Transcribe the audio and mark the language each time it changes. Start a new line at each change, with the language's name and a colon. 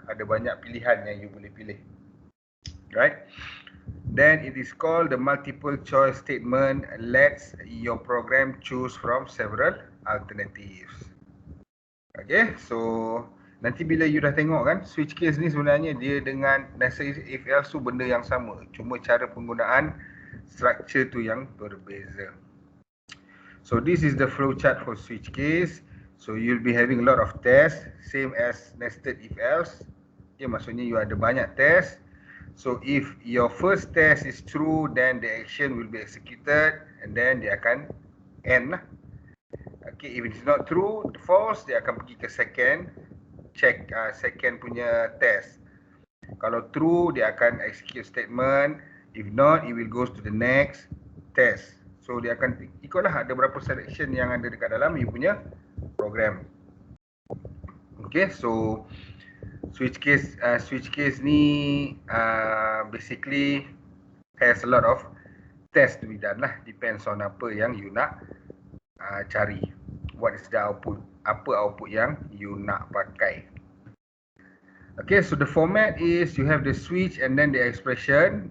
Malay: Ada banyak pilihan yang you boleh pilih.
English: Right? Then it is called the multiple choice statement. Lets your program choose from several alternatives.
Malay: Okay, so nanti bila you dah tengok kan, switch case ni sebenarnya dia dengan nested if else tu benda yang sama. Cuma cara penggunaan structure tu yang berbeza.
English: So this is the flow chart for switch case. So you'll be having a lot of tests, same as nested if else. Okay,
Malay: maksudnya you ada banyak test.
English: So if your first test is true, then the action will be executed and then
Malay: dia akan end lah.
English: Okay, if it's not true, false,
Malay: dia akan pergi ke
English: second, check second punya test.
Malay: Kalau true, dia akan execute statement.
English: If not, it will go to the next test.
Malay: So dia akan ikutlah ada berapa selection yang ada dekat dalam you punya program.
English: Okay, so switch case ni basically has a lot of test to be done lah. Depends on
Malay: apa yang you nak cari.
English: What is the output?
Malay: Apa output yang you nak pakai?
English: Okay, so the format is you have the switch and then the expression.